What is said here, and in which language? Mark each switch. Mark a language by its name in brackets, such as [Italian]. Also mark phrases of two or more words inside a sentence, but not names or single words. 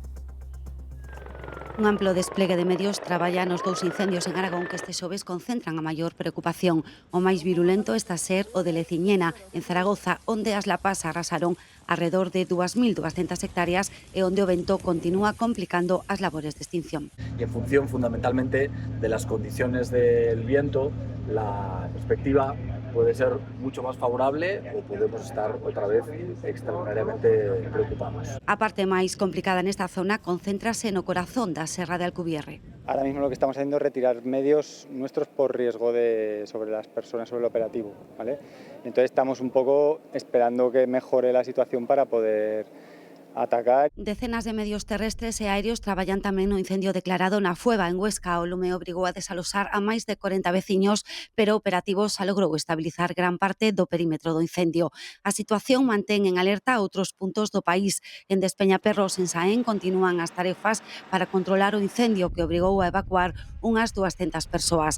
[Galician] Un amplo despliegue de medios traballa nos 2 incendios en Aragón que este xoves concentran a maior preocupación. O máis virulento está a ser o de Leciñena, en Zaragoza, onde as lapas arrasaron alrededor de 2.200 hectáreas e onde o vento continúa complicando as labores de extinción. [Spanish] Y en función fundamentalmente de las condiciones del viento, la perspectiva puede ser mucho más favorable o podemos estar otra vez extraordinariamente preocupados. [Galician] A parte máis complicada nesta zona concéntrase no corazón da Serra de Alcubierre. [Spanish] Ahora mismo lo que estamos haciendo es retirar medios nuestros por riesgo sobre las personas, sobre el operativo, ¿vale? Entonces estamos un poco esperando que mejore la situación para poder atacar. [Galician] Decenas de medios terrestres e aéreos traballan tamén no incendio declarado na Fueva, en Huesca. O lume obrigou a desalosar a máis de 40 veciños, pero o operativo xa logrou estabilizar gran parte do perímetro do incendio. A situación mantén en alerta a outros puntos do país. En Despeñaperros, en Saén, continúan as tarefas para controlar o incendio que obrigou a evacuar unhas 200 persoas.